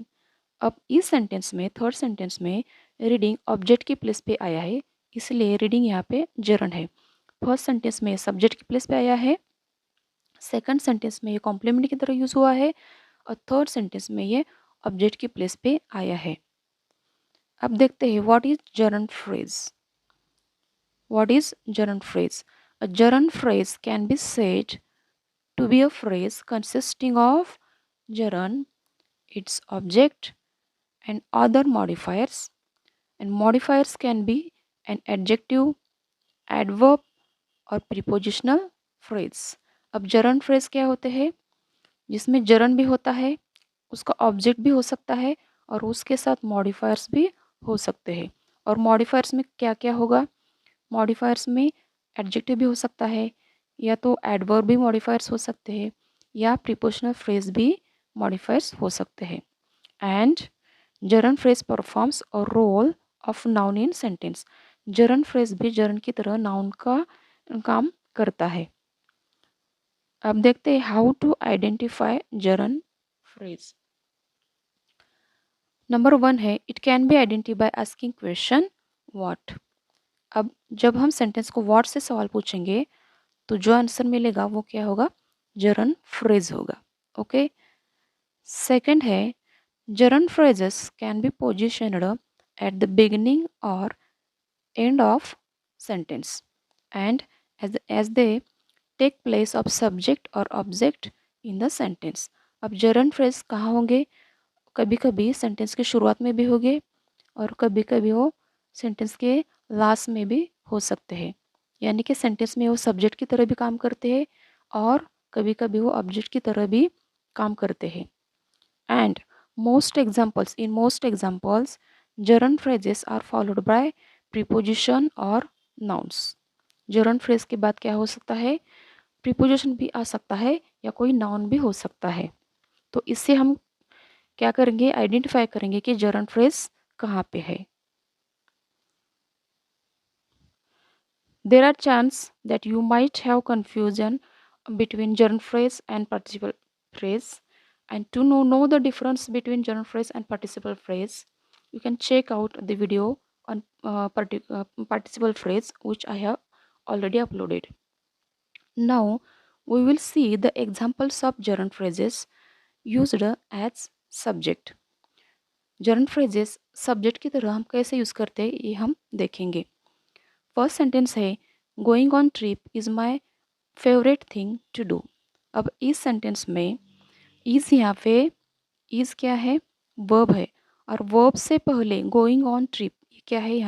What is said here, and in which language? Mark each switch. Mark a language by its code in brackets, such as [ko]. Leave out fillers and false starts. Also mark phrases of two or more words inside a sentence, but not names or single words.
[hi] अब इस सेंटेंस में [en] third sentence [hi] में [en] reading object [hi] की प्लेस पे आया है, इसलिए रीडिंग यहाँ पे जरन है. [en] first sentence [hi] में सब्जेक्ट की प्लेस पे आया है, [en] second sentence [hi] में ये कॉम्प्लीमेंट की तरह यूज़ हुआ है, और [en] third sentence [hi] में ये ऑब्जेक्ट की प्लेस पे आया है. अब देखते हैं [en] what is gerund phrase. What is gerund phrase? A gerund phrase can be said to be a phrase consisting of gerund, its object, and other modifiers. And modifiers can be an adjective, adverb और prepositional phrase. [hi] अब [en] gerund phrase [hi] क्या होते हैं? जिसमें gerund भी होता है, उसका ऑब्जेक्ट भी हो सकता है, और उसके साथ मॉडिफायर्स भी हो सकते हैं. और मॉडिफायर्स में क्या क्या होगा? मॉडिफायर्स में एडजेक्टिव भी हो सकता है, या तो एडवर्ब भी मॉडिफायर्स हो सकते हैं, या [en] prepositional phrase [hi] भी मॉडिफायर्स हो सकते हैं. [en] and gerund phrase performs a role of noun in sentence. gerund phrase [hi] भी gerund की तरह नाउन का काम करता है. अब देखते हैं [en] how to identify gerund phrase. नंबर 1 है it can be identify by asking question what. [hi] अब जब हम सेंटेंस को व्हाट से सवाल पूछेंगे तो जो आंसर मिलेगा वो क्या होगा? [en] gerund phrase [hi] होगा. ओके. [en] सेकंड है gerund phrases can be positioned at the beginning or end of sentence, and as they take place of subject or object in the sentence. [hi] अब [en] gerund phrase [hi] कहाँ होंगे? कभी कभी सेंटेंस के शुरुआत में भी होंगे, और कभी कभी वो सेंटेंस के लास्ट में भी हो सकते हैं, यानी कि सेंटेंस में वो सब्जेक्ट की तरह भी काम करते हैं, और कभी कभी वो ऑब्जेक्ट की तरह भी काम करते हैं. [en] एंड most examples gerund phrases are followed by preposition और nouns. gerund phrase [hi] के बाद क्या हो सकता है? preposition भी आ सकता है, या कोई नाउन भी हो सकता है. तो इससे हम क्या करेंगे? आइडेंटिफाई करेंगे कि [en] gerund phrase [hi] कहाँ पे है. [en] There are chances that you might have confusion between gerund phrase and participle phrase. And to know the difference between gerund phrase and participle phrase, you can check out the video on participle phrase which I have already uploaded. Now we will see the examples of gerund phrases used as subject. gerund phrases [hi] subject की तरह हम कैसे यूज़ करते हैं ये हम देखेंगे. [en] first sentence है going on trip is my favorite thing to do. [hi] अब इस सेंटेंस में इज़ यहाँ पे इज़ क्या है? वर्ब है, और वर्ब से पहले [en] going on trip [hi] ये क्या है?